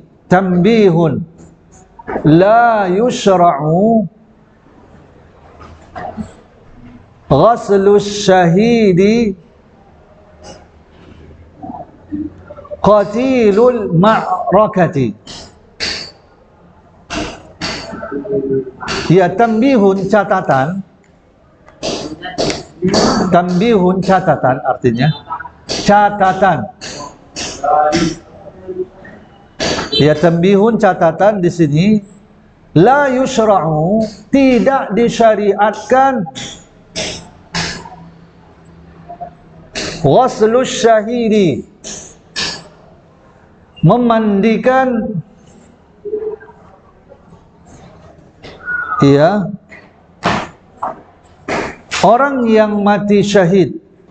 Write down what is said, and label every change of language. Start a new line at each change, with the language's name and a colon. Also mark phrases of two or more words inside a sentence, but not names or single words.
Arabic: تنبيه لا يشرع غسل الشهيد قتيل المعركة.
Indonesian: Ya, tambihun catatan. Tambihun catatan artinya catatan. Ya, tambihun catatan di sini,
Arabic: لا يشرع,
Indonesian: tidak disyariatkan,
Arabic: غسل الشهيد,
Indonesian: memandikan ya orang yang mati syahid.